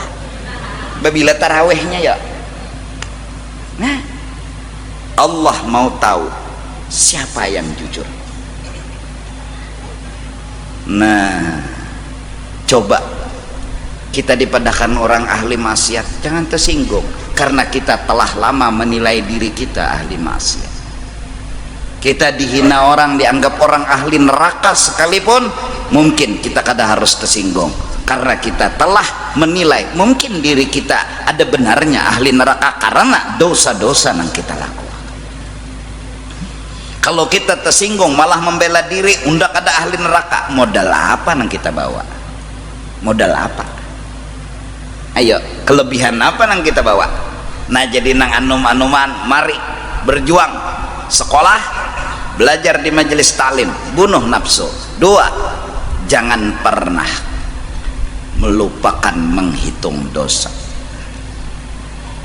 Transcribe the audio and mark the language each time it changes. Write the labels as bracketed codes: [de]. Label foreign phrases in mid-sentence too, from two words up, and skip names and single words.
[bjn] Babila tarawehnya ya. Nah, Allah mau tahu siapa yang jujur. Nah, coba kita dipadahkan orang ahli maksiat, jangan tersinggung karena kita telah lama menilai diri kita ahli maksiat. Kita dihina orang, dianggap orang ahli neraka sekalipun, mungkin kita kada harus tersinggung karena kita telah menilai mungkin diri kita ada benarnya ahli neraka karena dosa-dosa yang kita lakukan. Kalau kita tersinggung malah membela diri undak ada ahli neraka, modal apa yang kita bawa? Modal apa? Ayo, kelebihan apa yang kita bawa? Nah jadi nang anum-anuman, mari berjuang, sekolah, belajar di majelis taklim, bunuh nafsu. Dua, jangan pernah melupakan menghitung dosa.